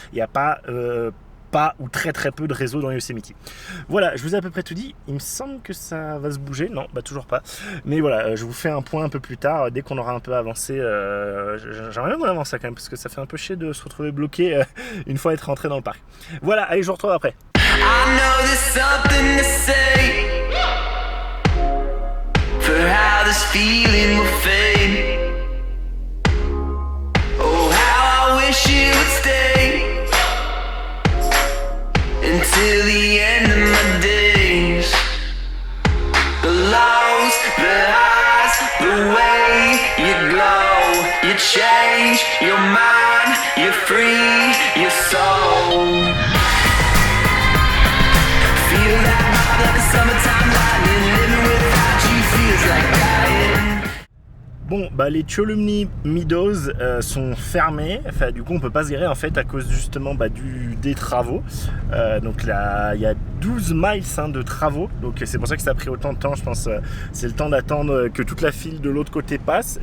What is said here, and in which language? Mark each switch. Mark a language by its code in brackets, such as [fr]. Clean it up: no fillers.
[fr] Il n'y a pas ou très peu de réseau dans Yosemite. Voilà, je vous ai à peu près tout dit. Il me semble que ça va se bouger. Non, bah toujours pas. Mais voilà, je vous fais un point un peu plus tard, dès qu'on aura un peu avancé. J'aimerais bien qu'on avance ça quand même, parce que ça fait un peu chier de se retrouver bloqué une fois être rentré dans le parc. Voilà, allez, je vous retrouve après. [en] I know there's something to say for how this feeling will fade. Oh, how I wish it would stay until the end of my days. The lows, the highs, the way you glow, you change your mind, you free your soul. Feel that vibe like a summertime lightning, living without you feels like dying. [fr] Bon, bah les Cholumny Meadows sont fermés. Enfin, du coup, on peut pas se garer en fait à cause justement des travaux. Donc là, il y a 12 miles de travaux. Donc c'est pour ça que ça a pris autant de temps. Je pense c'est le temps d'attendre que toute la file de l'autre côté passe.